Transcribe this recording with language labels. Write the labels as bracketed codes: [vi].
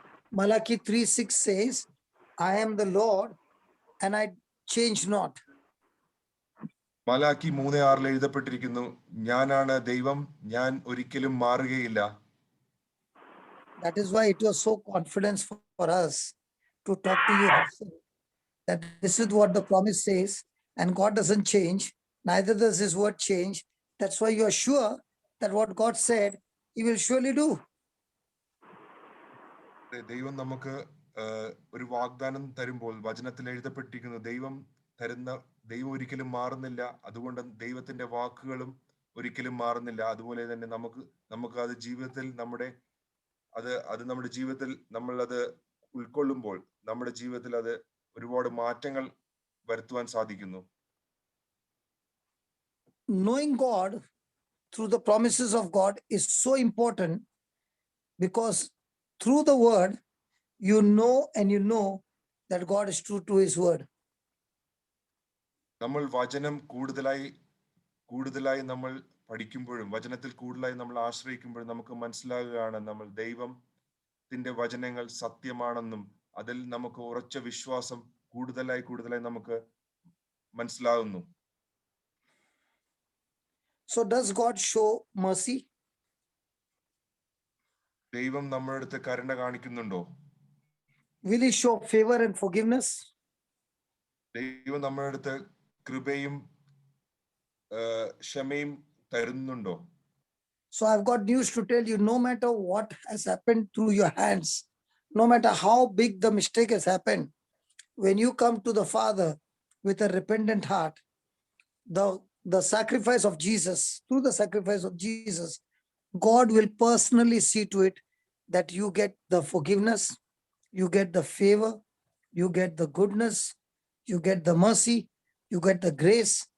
[en] Malachi 3:6 says, I am the Lord and I change not. [ml] Malachi 3:6 എഴുതപ്പെട്ടിരിക്കുന്നു, ഞാനാണ് ദൈവം, ഞാൻ ഒരിക്കലും മാറുകയില്ല. [en] That is why it was so confidence for us to talk to you. that this is what the promise says, and God doesn't change, neither does his word change. That's why you are sure that what God said, he will surely do. [ml] ദൈവം നമുക്ക് ഒരു വാഗ്ദാനം തരുമ്പോൾ വചനത്തിൽ എഴുതപ്പെട്ടിരിക്കുന്നു, ദൈവം ഒരിക്കലും മാറുന്നില്ല. അതുകൊണ്ട് ദൈവത്തിന്റെ വാക്കുകളും ഒരിക്കലും മാറുന്നില്ല. അതുപോലെ തന്നെ നമുക്ക് അത് ജീവിതത്തിൽ നമ്മുടെ ജീവിതത്തിൽ നമ്മൾ അത് ഉൾക്കൊള്ളുമ്പോൾ നമ്മുടെ ജീവിതത്തിൽ അത് ഒരുപാട് മാറ്റങ്ങൾ വരുത്തുവാൻ സാധിക്കുന്നു. [en] Knowing God through the promises of God is so important, because through the word, you know that God is true to his word. [ml] നമ്മൾ വചനം കൂടുതലായി നമ്മൾ പഠിക്കുമ്പോഴും വചനത്തിൽ കൂടുതലായി നമ്മൾ ആശ്രയിക്കുമ്പോഴും നമുക്ക് മനസ്സിലാകുകയാണ് നമ്മൾ ദൈവത്തിന്റെ വചനങ്ങൾ സത്യമാണെന്നും അതിൽ നമുക്ക് ഉറച്ച വിശ്വാസം കൂടുതലായി നമുക്ക് മനസ്സിലാകുന്നു. [en] So does God show mercy? [ml] ദൈവം നമ്മുടെ അടുത്ത് കരുണ കാണിക്കുന്നുണ്ടോ? [en] Will he show favor and forgiveness? [ml] ദൈവം നമ്മുടെ അടുത്ത് കൃപയും ക്ഷമയും തരുന്നുണ്ടോ? [en] So I've got news to tell you. No matter what has happened through your hands, no matter how big the mistake has happened, when you come to the Father with a repentant heart, the sacrifice of Jesus, through the sacrifice of Jesus, God will personally see to it that you get the forgiveness, you get the favor, you get the goodness, you get the mercy, you get the grace.